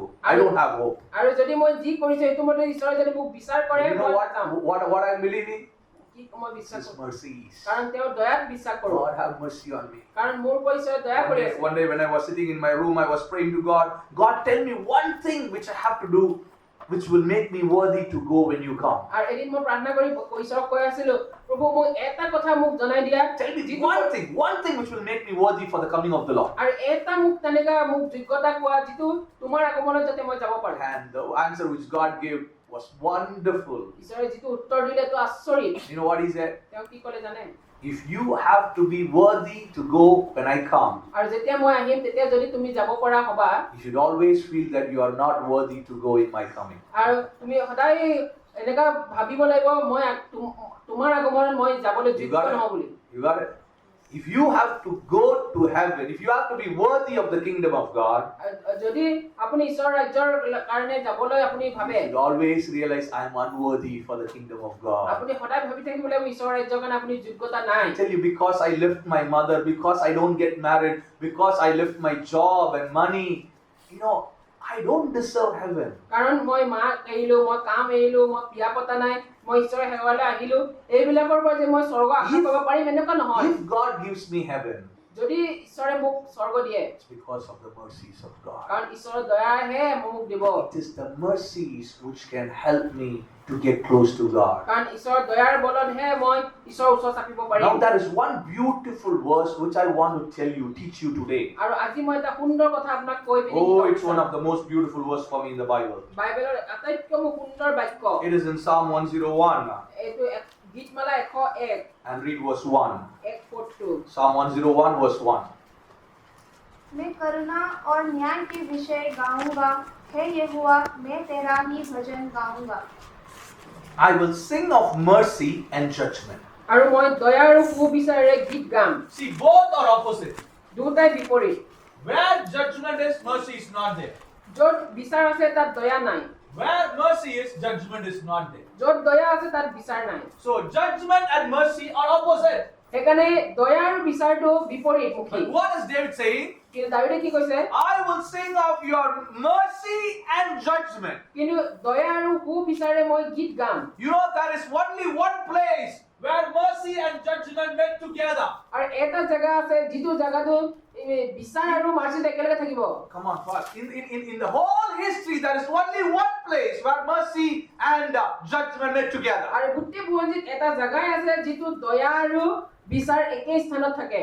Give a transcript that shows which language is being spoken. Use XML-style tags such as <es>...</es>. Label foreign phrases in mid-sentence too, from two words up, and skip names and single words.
<en>I don't have hope.</en> <as>আৰু যদি মই যি কৰিছো এইটো মতে ঈশ্বৰে যদি মোক বিচাৰ কৰে</as> <en>You know</en> <as>মই যাম</as> <en>what I'm believing?</en> <as>কি মই বিশ্বাস</as> <en>His</en> <as>কৰোঁ</as> <en>mercies.</en> <as>কাৰণ তেওঁৰ দয়াত বিশ্বাস কৰোঁ</as> <en>God have mercy on me.</en> <as>কাৰণ মোৰ ওপৰত ঈশ্বৰে দয়া কৰি আছে</as> <en>One day when I was sitting in my room, I was praying to God. God, tell me one thing which I have to do, which will make me worthy to go when you come.</en> <as>আৰু এদিন মই প্ৰাৰ্থনা কৰি ঈশ্বৰক কৈ আছিলো প্ৰভু মোক এটা কথা মোক জনাই দিয়া</as> <en>Tell me one thing which will make me worthy for the coming of the Lord.</en> <as>আৰু এটা মোক তেনেকা মোক যোগ্যতা কোৱা যিটো তোমাৰ আগমনত যাতে মই যাব পাৰো</as> <en>And the answer which God gave was wonderful.</en> <as>ঈশ্বৰে যিটো উত্তৰ দিলে তো আচৰিত</as> <en>You know what he said?</en> <as>তেওঁ কি ক'লে জানে</as> <en>If you have to be worthy to go when I come,</en> <as>আৰু যেতিয়া মই আহিম তেতিয়া যদি তুমি যাব পৰা হবা</as> <en>you should always feel that you are not worthy to go in my coming.</en> <as>আৰু তুমি সদায় এনেকা ভাবিব লাগিব মই তোমাৰ আগমনত মই যাবলৈ</as> <en>You</en> <as>যোগ্য</as> <en>got</en> <as>নহওঁ</as> <en>it?</en> <as>বুলি</as> <en>You got it? If you have to go to heaven, if you have to be worthy of the kingdom of God,</en> <as>যদি আপুনি ঈশ্বৰ ৰাজ্যৰ কাৰণে যাবলৈ আপুনি</as> <en>you</en> <as>ভাবে</as> <en>should always realize I am unworthy for the kingdom of God.</en> <as>আপুনি সদায় ভাবি থাকিব লাগিব ঈশ্বৰৰ ৰাজ্যৰ কাৰণে আপুনি যোগ্যতা নাই</as> <en>I tell you, because I left my mother, because I don't get married, because I left my job and money, you know, I don't deserve heaven.</en> <as>কাৰণ মই মাক এৰিলো মই কাম এৰিলো মই বিয়া পতা নাই মই ঈশ্বৰৰ সেৱালৈ আহিলো এইবিলাকৰ পৰা যে মই স্বৰ্গ আশা কৰিব পাৰিম এনেকুৱা নহয়</as> <en>If God gives me heaven,</en> <as>যদি ঈশ্বৰে মোক স্বৰ্গ দিয়ে</as> <en>it's because of the mercies of God.</en> <as>কাৰণ ঈশ্বৰৰ দয়াহে মোক দিব</as> <en>It is the mercies which can help me to get close to God.</en> <as>কাৰণ ঈশ্বৰৰ দয়াৰ বলতহে মই ঈশ্বৰৰ ওচৰ চাপিব পাৰিম</as> <en>Now there is one beautiful verse which I want to tell you, teach you today.</en> <as>আৰু আজি মই এটা সুন্দৰ কথা আপোনাক কৈ পিনি</as> <en>Oh, it's one of the most beautiful verse for me in the Bible.</en> <as>বাইবেলৰ আটাইতকৈ মোক সুন্দৰ বাক্য</as> <en>It is in Psalm 101</en> <as>এইটো গীতমালা 101</as> <en>and read verse 1. 142 Psalm 101 verse 1.</en> <hi>मैं करुणा और न्याय के विषय गाऊंगा हे यहोवा मैं तेरा ही भजन गाऊंगा</hi> <en>I will sing of mercy and judgment.</en> <as>আৰু মই দয়া আৰু সুবিচাৰেৰে গীত গাম</as> <en>See, both are opposite.</en> <as>দুটাই বিপৰীত</as> <en>Where judgment is, mercy is not there.</en> <as>য'ত বিচাৰ আছে তাত দয়া নাই</as> <en>Where mercy is, judgment is not there.</en> <as>য'ত দয়া আছে তাত বিচাৰ নাই</as> <en>So judgment and mercy are opposite.</en> <as>সেইকাৰণে দয়া আৰু বিচাৰটো বিপৰীতমুখী</as> <en>But what is David saying?</en> <as>কিন্তু দাৱীদে কি কৈছে</as> <en>I will sing of your mercy and judgment.</en> <as>কিন্তু দয়া আৰু সুবিচাৰে মই গীত গাম</as> <en>You know, there is only one place where mercy and judgment met together.</en> <as>আৰু এটা জায়গা আছে যিটো জায়গাটো বিচাৰ আৰু মাৰ্চি একেলগে থাকিব</as> <en>Come on, fast. In the whole history, there is only one place where mercy and judgment met together.</en> <as>আৰু গোটেই বুৰঞ্জীত এটা জাগাই আছে যিটো দয়া আৰু বিচাৰ একেই স্থানত থাকে</as>